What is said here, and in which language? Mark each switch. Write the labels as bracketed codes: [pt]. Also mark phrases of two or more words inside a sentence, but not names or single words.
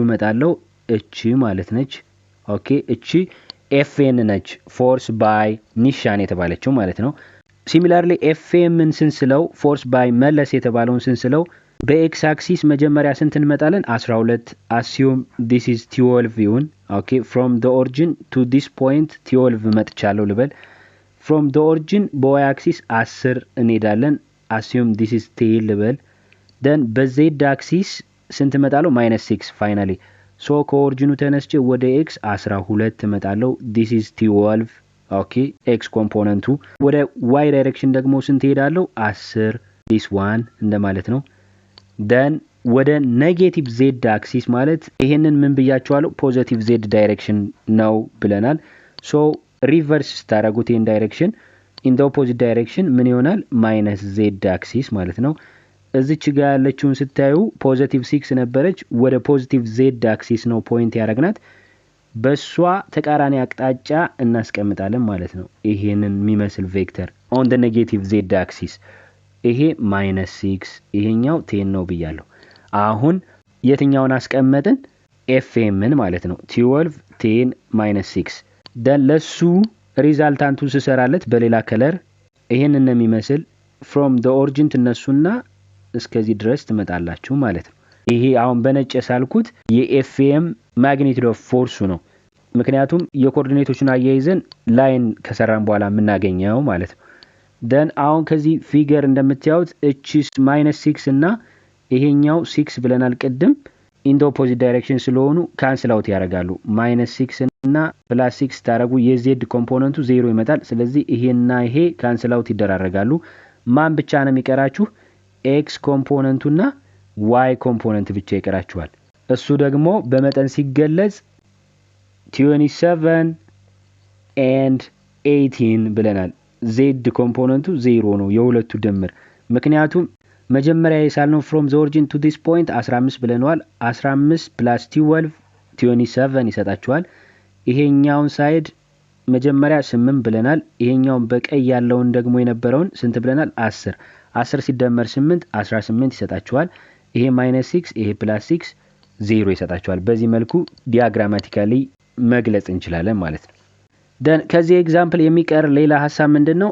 [am] መጣለው እቺ ማለት ነች ኦኬ እቺ fn ነች [en] force by [am] ኒሻን የተባለችው ማለት ነው ሲሚላርሊ fmን ስንስለው [en] force by [am] መለስ የተባለውን ስንስለው በx አክሲስ መጀመሪያ ስንት እንመጣለን 12 [en] assume this is 12 [am] ይሁን ኦኬ [en] from the origin to this point [am] 12 መጥቻለሁ ልበል [en] from the origin [am] በy አክሲስ 10 እንሄዳለን [en] assume this is 10 [am] ልበል then በz አክሲስ ስንት መጣለው -6 [en] finally so [am] ከኦሪጂኑ ተነስቼ ወደ x 12 መጣለው [en] this is 12 [am] ኦኬ x ኮምፖነንቱ ወደ y ዳይሬክሽን ደግሞ ስንት ሄዳለው 10 [en] this one [am] እንደማለት ነው then ወደ [en] negative z axis [am] ማለት ይሄንን ምን ብያችኋለሁ [en] positive z direction [am] ነው ብለናል so ሪቨርስ ታረጉት [en] in direction in the opposite direction [am] ምን ይሆናል -z አክሲስ ማለት ነው እዚች ጋር ያለችውን ስታዩ ፖዚቲቭ 6 ነበረች ወደ [en] positive z axis [am] ነው ፖይንት ያረግናት በሷ ተቃራኒ አቅጣጫ እናስቀምጣለን ማለት ነው ይሄንን የሚመስል ቬክተር [en] on the negative z axis [am] ይሄ -6 ይሄኛው 10 ነው ብያለሁ አሁን የትኛውን አስቀመጥን fmን ማለት ነው 12 10 -6 then ለሱ ሪዛልታንቱ ስሰራለት በሌላ ከለር ይሄንን ነው የሚመስል [en] from the origin [am] ተነሱና እስከዚህ ድረስ ትመጣላችሁ ማለት ነው ይሄ አሁን በነጭ ሳልኩት የfm [en] magnitude of force [am] ነው ምክንያቱም የኮኦርዲኔቶችን አያይዘን ላይን ከሰራን በኋላ የምናገኘው ማለት ነው then አሁን ከዚህ ፊገር እንደምታዩት እቺስ -6 እና ይሄኛው 6 ብለናል ቀድም [en] in the opposite direction [am] ስለሆኑ [en] cancel out [am] ያደርጋሉ -6 እና +6 ታረጉ የz ኮምፖነንቱ 0 ይመጣል ስለዚህ ይሄና ይሄ [en] cancel out [am] ይደራረጋሉ ማን ብቻ ነው የሚቀራችሁ x ኮምፖነንቱና y ኮምፖነንት ብቻ ይቀራችኋል እሱ ደግሞ በመጠን ሲገለጽ 27 and 18 ብለናል z ኮምፖነንቱ 0 ነው የሁለቱ ድምር ምክንያቱም መጀመሪያ የሳልነው [en] from the origin to this point [am] 15 ብለናል 15 plus 12 27 ይሰጣችኋል ይሄኛውን ሳይድ መጀመሪያ 8 ብለናል ይሄኛውን በቀይ ያለውን ደግሞ የነበረውን ስንት ብለናል 10 10 ሲደመር 8 18 ይሰጣችኋል ይሄ -6 ይሄ +6 0 ይሰጣቸዋል። በዚህ መልኩ ዲያግራማቲካሊ መግለጽ እንችላለን ማለት ነው። ደን ከዚህ ኤግዛምፕል የሚቀር ሌላ ሐሳብ ምንድነው?